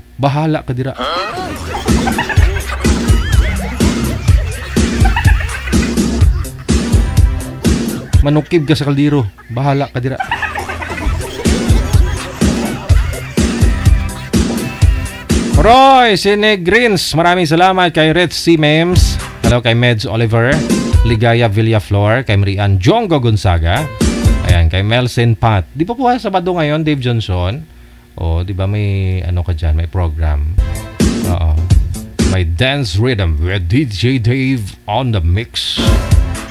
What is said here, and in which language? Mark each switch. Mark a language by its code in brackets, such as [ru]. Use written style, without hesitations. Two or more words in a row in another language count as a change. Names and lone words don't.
[hil] Bahala ka dira. Manukib ka sa kaldero. Bahala ka dira. Roy Sinegrins, [tl] maraming salamat kay Red C. Mems. Hello kay Meds Oliver. Ligaya Villaflor. Kay Marian Jongo Gonzaga. Ayan, kay Melson Pat. Di pa po Sabado ngayon, Dave Johnson? Di ba may ka dyan, may program. [en] May dance rhythm with DJ Dave on the mix.